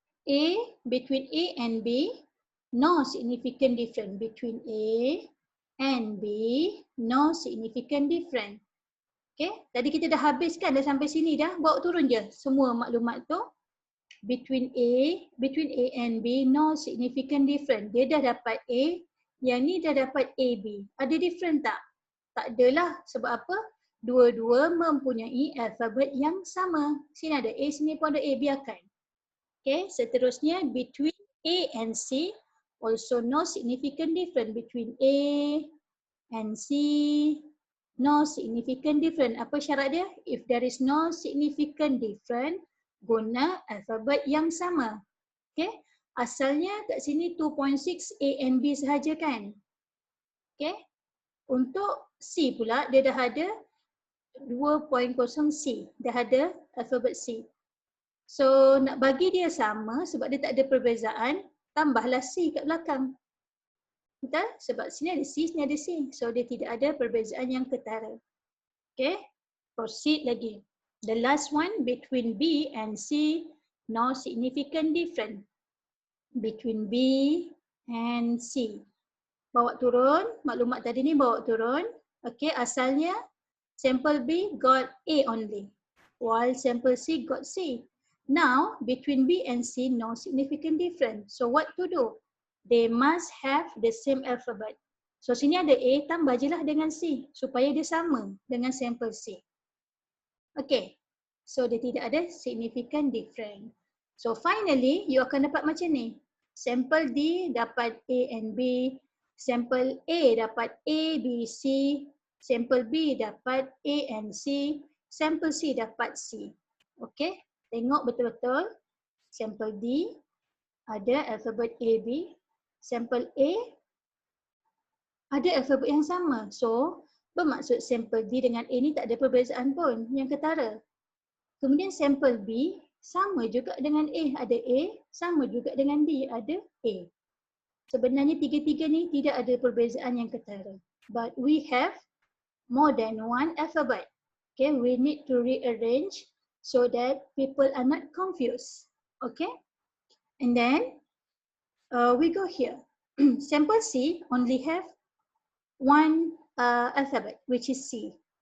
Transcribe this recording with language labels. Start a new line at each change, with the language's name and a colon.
English: A, between A and B, no significant difference. Between A and B, no significant difference.
Malay: Okay, tadi kita dah habiskan, dah sampai sini dah. Bawa turun je semua maklumat tu.
English: Between A and B, no significant difference.
Malay: Dia dah dapat A, yang ni dah dapat AB. Ada different tak? Tak adalah. Sebab apa? Dua-dua mempunyai alfabet yang sama. Sini ada A, sini pun ada A, biarkan.
English: Okay,
Malay: seterusnya
English: between A and C, also no significant difference. Between A and C, no significant difference.
Malay: Apa syarat dia?
English: If there is no significant difference,
Malay: guna alfabet yang sama. Okay, asalnya kat sini 2.6 A and B sahaja kan? Okay, untuk C pula dia dah ada 2.0 C, dah ada alfabet C. So nak bagi dia sama sebab dia tak ada perbezaan, tambahlah C kat belakang. Betul? Sebab sini ada C, sini ada C. So dia tidak ada perbezaan yang ketara. Okay, proceed lagi.
English: The last one, between B and C, no significant difference. Between B and C.
Malay: Bawa turun, maklumat tadi ni bawa turun.
English: Okay, asalnya sample B got A only, while sample C got C. Now, between B and C, no significant difference. So what to do? They must have the same alphabet.
Malay: So sini ada A, tambah je lah dengan C supaya dia sama dengan sample C. Okay, so dia tidak ada
English: significant difference. So finally, you
Malay: akan dapat macam ni. Sample D dapat A and B, sample A dapat A, B, C, sample B dapat A and C, sample C dapat C. Okay, tengok betul-betul. Sample D ada alfabet A, B, sample A ada alfabet yang sama. So Bermaksud sampel D dengan A ni tak ada perbezaan pun yang ketara. Kemudian sampel B sama juga dengan A, sama juga dengan D, ada A. Sebenarnya tiga-tiga ni tidak ada perbezaan yang ketara.
English: But we have more than one alphabet. Okay, we need to rearrange so that people are not confused. Okay, and then we go here. Sample C only have one alphabet, which is C.